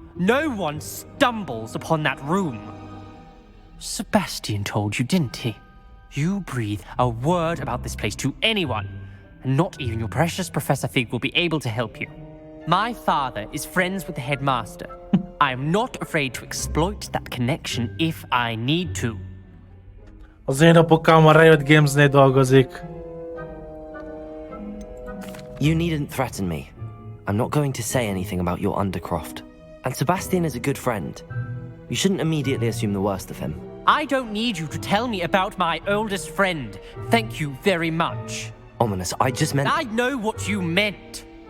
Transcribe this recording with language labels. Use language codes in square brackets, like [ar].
[en] No one stumbles upon that room. Sebastian told you, didn't he? You breathe a word about this place to anyone, and not even your precious Professor Fig will be able to help you. My father is friends with the headmaster. I am not afraid to exploit that connection if I need to. [hu] Az én apukám a Riot Games-nél dolgozik. [en] You needn't threaten me. I'm not going to say anything about your Undercroft. And Sebastian is a good friend. You shouldn't immediately assume the worst of him. I don't need you to tell me about my oldest friend. Thank you very much. Ominous, I just meant... I know what you meant.